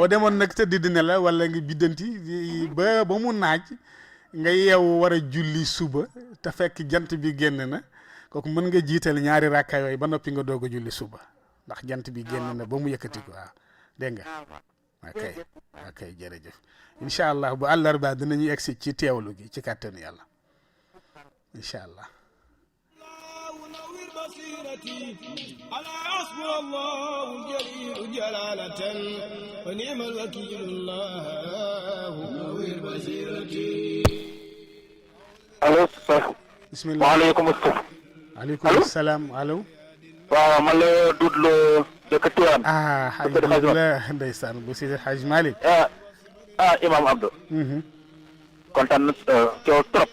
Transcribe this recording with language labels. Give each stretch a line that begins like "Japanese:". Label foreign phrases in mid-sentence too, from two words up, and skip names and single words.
Wolof: demoon nag tëdd dina la wala nga biddanti ba mu naaj nga yeewu war a julli suba te fekk jant bi génn na kooku mën nga jiital ñaari rakka yooyu ba noppi nga doog a julli suba ndax jant bi génn na ba mu yëkkati ko waaw dégg nga ok jërëjëf
Arabic: إن شاء الله
Wolof: bu àllarba dinañu egsi ci teewlu gi ci kàttanu yàlla
Arabic: إن شاء الله على حسب الله الجليل جلالة ونعم الوكيل الله نوير بصيرتي.
Wolof: allo. bisimilah
Arabic: وعليكم السلام. وعليكم السلام allo.
Wolof: waaw man la Doudou Lo dëkk Tivaouane. alhamdulilah ndeysaan bu Seydi Hadj Malick. Imam Abdou. kontaan na coow trop.